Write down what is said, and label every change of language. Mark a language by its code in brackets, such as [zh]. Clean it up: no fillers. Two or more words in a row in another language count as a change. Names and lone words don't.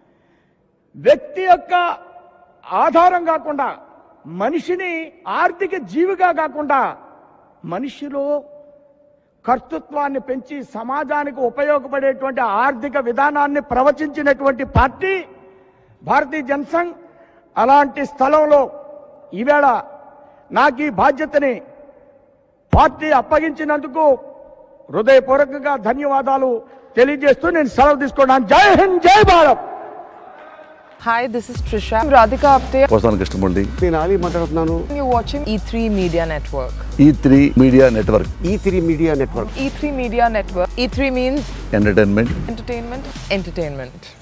[te] వ్యక్తి యొక్క ఆధారం కాకుండా మనిషిని ఆర్థిక జీవిగా కాకుండా మనిషిలో కర్తృత్వాన్ని పెంచి సమాజానికి ఉపయోగపడేటువంటి ఆర్థిక విధానాన్ని ప్రవచించినటువంటి పార్టీ భారతీయ జనసంఘ్. అలాంటి స్థలంలో ఈవేళ నాకు ఈ బాధ్యతని పార్టీ అప్పగించినందుకు హృదయపూర్వకంగా ధన్యవాదాలు తెలియజేస్తూ నేను సెలవు తీసుకున్నాను. [hi] जय हिंद, जय भारत. [en] Hi, this is Trisha. I'm Radhika Apte. [te] వస్తాను కృష్ణమూర్తి. నేను ఆలీ మాట్లాడుతున్నాను. [en] You're watching E3 Media Network. E3 మీడియా నెట్వర్క్. E3 మీడియా నెట్వర్క్. E3 Media Network. E3 means ఎంటర్టైన్మెంట్. entertainment.